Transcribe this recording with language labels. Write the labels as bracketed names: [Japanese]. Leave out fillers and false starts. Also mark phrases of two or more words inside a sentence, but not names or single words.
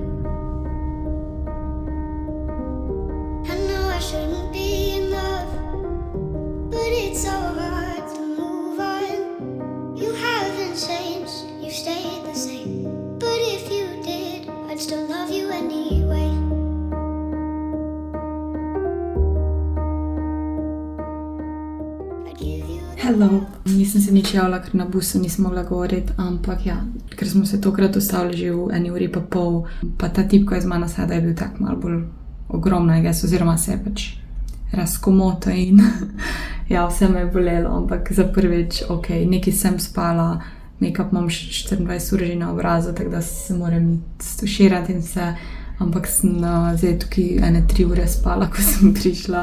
[English] I know I shouldn't be in love, but it's so hard to move on. You haven't changed, you stayed the same. But if you did, I'd still love you anyway. Hello. [Slovenian] Nisem se nič javila, ker na busu nisem mogla govoriti, ampak ja, ker smo se tokrat ustavili že v 1 uri pa pol, pa ta tip, ko je z mano sedel, je bil tak malo bolj ogromno, oziroma se je pač razkomoto in ja, vse me je bolelo, ampak za prvič, ok, nekaj sem spala, make-up imam 24 ur že na obrazu, tako da se moram stuširati in vse, ampak sem zdaj tukaj 1-3 ure spala, ko sem prišla.